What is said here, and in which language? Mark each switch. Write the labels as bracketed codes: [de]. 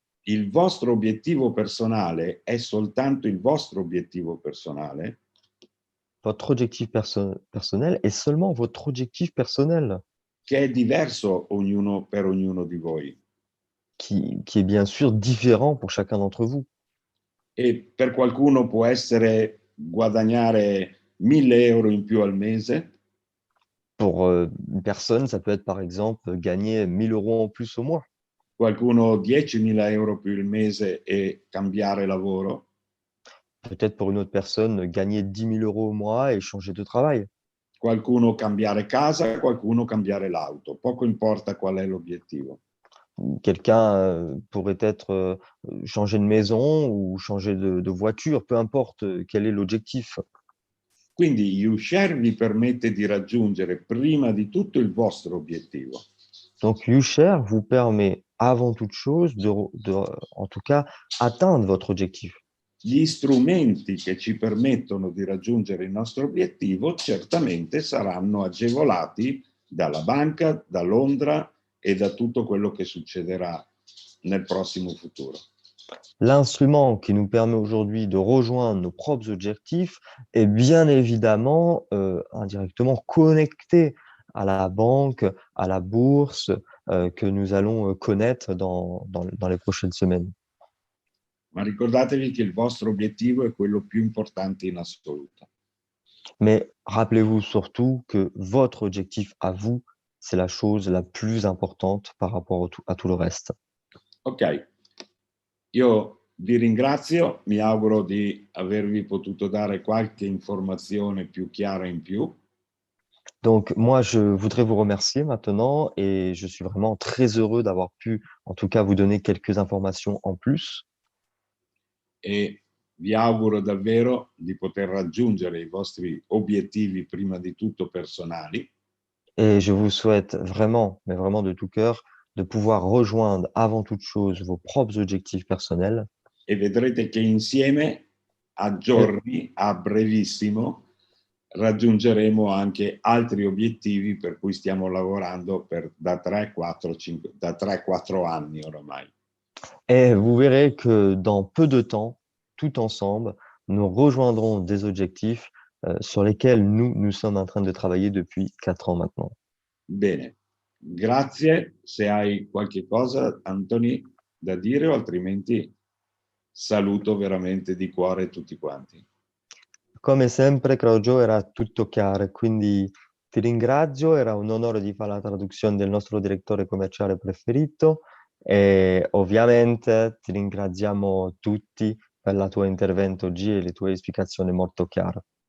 [it] Il vostro obiettivo personale è soltanto il vostro obiettivo personale [fr] Votre objectif personnel est seulement votre objectif personnel, [it] che è diverso per ognuno di voi. [fr] qui est bien sûr différent pour chacun d'entre vous. [it] E per qualcuno può essere guadagnare 1.000 euro in più al mese, [fr] Pour une personne, ça peut être par exemple gagner 1000 euros en plus au mois. [it] qualcuno 10.000 euro più il mese e cambiare lavoro, [fr] Peut-être pour une autre personne, gagner 10 000 euros au mois et changer de travail. [it] qualcuno cambiare casa, qualcuno cambiare l'auto. Poco importa qual è l'obiettivo. [fr] Quelqu'un pourrait être changer de maison ou changer de voiture, peu importe quel est l'objectif. [it] Quindi YouShare vi permette di raggiungere prima di tutto il vostro obiettivo. [fr] Donc YouShare vous permet avant toute chose en tout cas, atteindre votre objectif. [it] Gli strumenti che ci permettono di raggiungere il nostro obiettivo certamente saranno agevolati dalla banca, da Londra e da tutto quello che succederà nel prossimo futuro. [fr] L'instrument qui nous permet aujourd'hui de rejoindre nos propres objectifs est bien évidemment indirectement connecté à la banque, à la bourse que nous allons connaître dans les prochaines semaines. [it] Ma ricordatevi che il vostro obiettivo è quello più importante in assoluto. [fr] Mais rappelez-vous surtout que votre objectif à vous, c'est la chose la plus importante par rapport à tout le reste. [it] Ok, io vi ringrazio, mi auguro di avervi potuto dare qualche informazione più chiara in più. [fr] Donc moi, je voudrais vous remercier maintenant et je suis vraiment très heureux d'avoir pu, en tout cas, vous donner quelques informations en plus. [it] E vi auguro davvero di poter raggiungere i vostri obiettivi prima di tutto personali [fr] Et je vous souhaite vraiment, mais vraiment de tout cœur, de pouvoir rejoindre avant toute chose vos propres objectifs personnels. [it] e vedrete che insieme a giorni, a brevissimo, raggiungeremo anche altri obiettivi per cui stiamo lavorando da 3-4 anni oramai. [fr] Et vous verrez que dans peu de temps, tout ensemble, nous rejoindrons des objectifs sur lesquels nous sommes en train de travailler depuis 4 ans maintenant. [it] Bene, grazie. Se hai qualche cosa, Anthony, da dire, o altrimenti saluto veramente di cuore tutti quanti. Come sempre, Claudio, era tutto chiaro, quindi ti ringrazio, era un onore di fare la traduzione del nostro direttore commerciale preferito e ovviamente ti ringraziamo tutti per il tuo intervento oggi e le tue spiegazioni molto chiare.